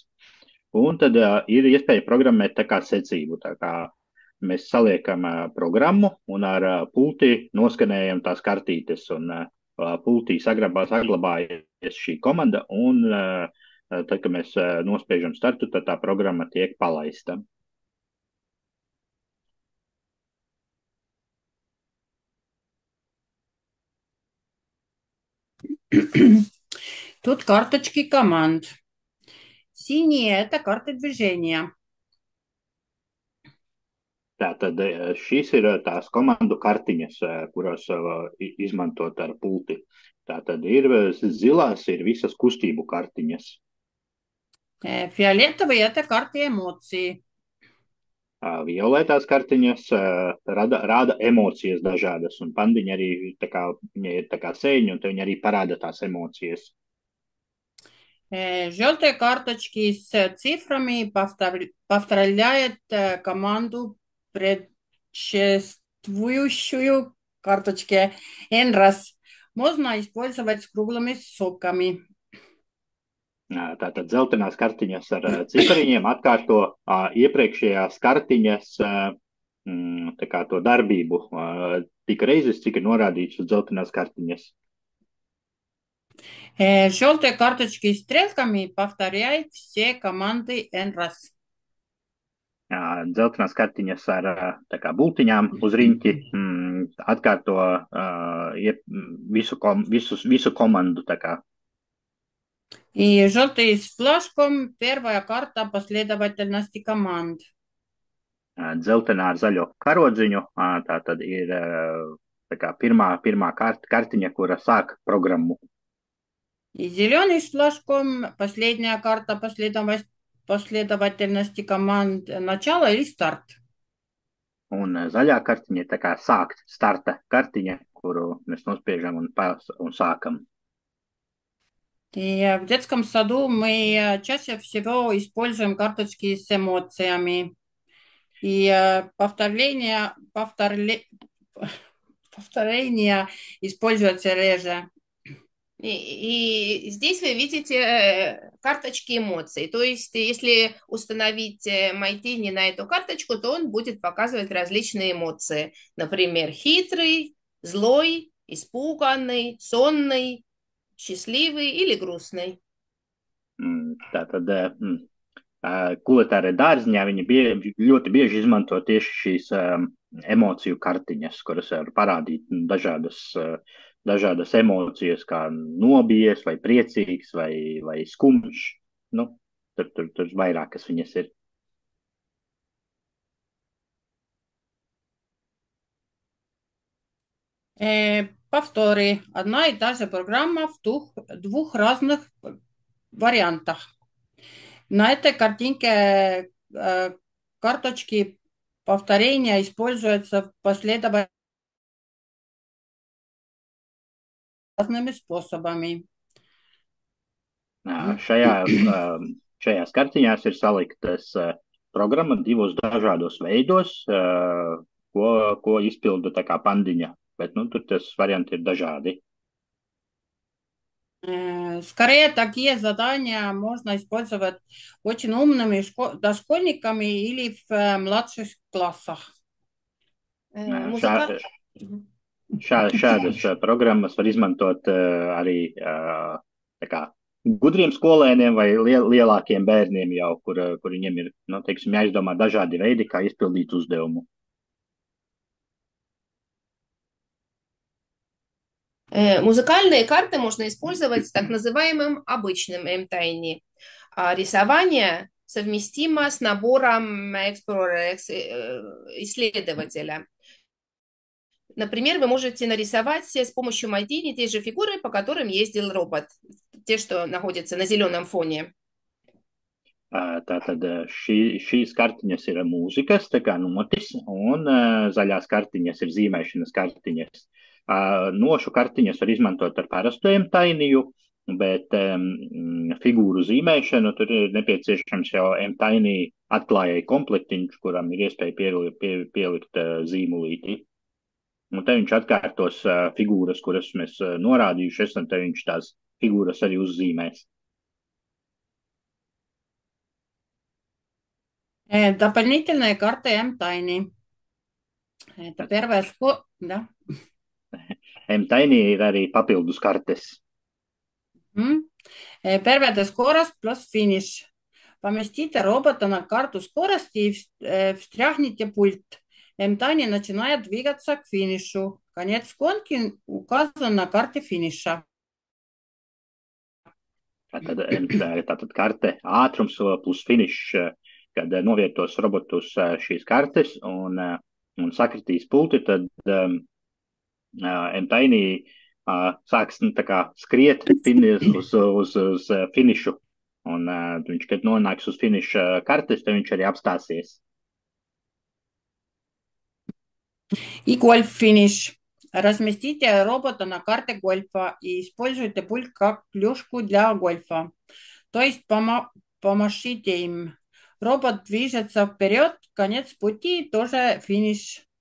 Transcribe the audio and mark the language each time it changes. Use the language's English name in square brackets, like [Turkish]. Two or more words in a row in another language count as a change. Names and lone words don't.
[Latvian] Un tad ir iespēja programmēt tā kā secību, tā kā mēs saliekam programmu un ar pulti noskanējam tās kartītes, un pultī saglabājas šī komanda, un tad, kad mēs nospiežam startu, tad tā programma tiek palaista. [Russian] Тут карточки команд. Синие – это карты движения. [Latvian] Tātad šīs ir tās komandu kartiņas, kuras izmantot ar pulti. Tātad ir zilās, ir visas kustību kartiņas. [Russian] Фиолетовый – это карта эмоций. [Latvian] Violetās kartiņas rāda emocijas dažādas, un pandiņa arī viņa ir tā kā sēņa, un viņa arī parāda tās emocijas. [Russian] Желтые карточки с цифрами повторяют команду предшествующую карточке N раз. Можно использовать с круглыми соками. [Latvian] Tātad dzeltenās kartiņas ar cipariņiem atkārto iepriekšējās kartiņas tā kā to darbību tik reizes, cik ir norādīts uz dzeltenās kartiņas. [Russian] Желтые карточки с стрелками повторяют все команды N раз. [Latvian] Dzeltenās kartiņas ar tā kā bultiņām uz riņķi atkārto visu komandu tā kā. [Russian] И желтый с флажком – первая карта последовательности команд. [Latvian] Dzeltenā ar zaļo karodziņu, tā tad ir tā kā pirmā kartiņa, kura sāk programmu. [Russian] И зеленый с флажком – последняя карта последовательности команд начало или старт. [Latvian] Un zaļā kartiņa ir tā kā sākt, starta kartiņa, kuru mēs nospiežam un sākam. [Russian] И в детском саду мы чаще всего используем карточки с эмоциями. И повторение используется реже. И здесь вы видите карточки эмоций. То есть, если установить Майтини на эту карточку, то он будет показывать различные эмоции. Например, хитрый, злой, испуганный, сонный, счастливый или грустный. [Latvian] Tātad kulitārai dārziņā viņi ļoti bieži izmanto tieši šīs emociju kartiņas, kuras var parādīt dažādas emocijas, kā nobijies, vai priecīgs, vai skumjš. Nu, tur vairākas viņas ir. [Russian] Повтори. Одна и та же программа в двух разных вариантах. На этой картинке карточки повторения используются последовательно разными способами. [Latvian] Šajās kartiņās ir saliktas programma divos dažādos veidos, ko izpilda tā kā pandiņa. Bet, tur tas varianti ir dažādi. [Russian] Скорее, такие задания можно использовать очень умными дошкольниками или в младших классах. [Latvian] Šādas programmas var izmantot arī tā kā gudriem skolēniem vai lielākiem bērniem jau, kur viņiem ir, jāizdomā dažādi veidi, kā izpildīt uzdevumu. [Russian] Музыкальные карты можно использовать с так называемым обычным M-Tiny. А рисование совместимо с набором исследователя. Например, вы можете нарисовать с помощью Mайтини те же фигуры, по которым ездил робот. Те, что находятся на зеленом фоне. [Latvian] Tātad šīs kartiņas ir mūzikas, tā kā notis, un zaļās kartiņas ir zīmēšanas kartiņas. Nošu kartiņas var izmantot ar parastu M-Tiny, bet figūru zīmēšanu tur ir nepieciešams jau M-Tiny atklājai komplektiņš, kuram ir iespēja pielikt zīmulīti. Un te viņš atkārtos figūras, kuras mēs norādījuši esam, te viņš tās figūras arī uzzīmēs. [Russian] Дополнительные карты M-Tiny. Это первая школа, да? [Latvian] M-Tiny ir arī papildus kartes. [Russian] Первая скорость плюс финиш. Поместите робота на карту скорости и встряхните пульт. M-Tiny начинает двигаться к финишу. Конец гонки указан на карте финиша. [Latvian] Tātad karte ātrums plus finišs, kad novietos robotu uz šīs kartes un sakritīs pulti, tad M-Tiny sāks tā kā skriet uz finišu. Un viņš, kad nonāks uz finiša kartes, tad viņš arī apstāsies. [Russian] И гольф-финиш. Разместите робота на карте гольфа и используйте пульт как клюшку для гольфа. То есть помашите им. Робот движется вперед, конец пути, тоже финиш.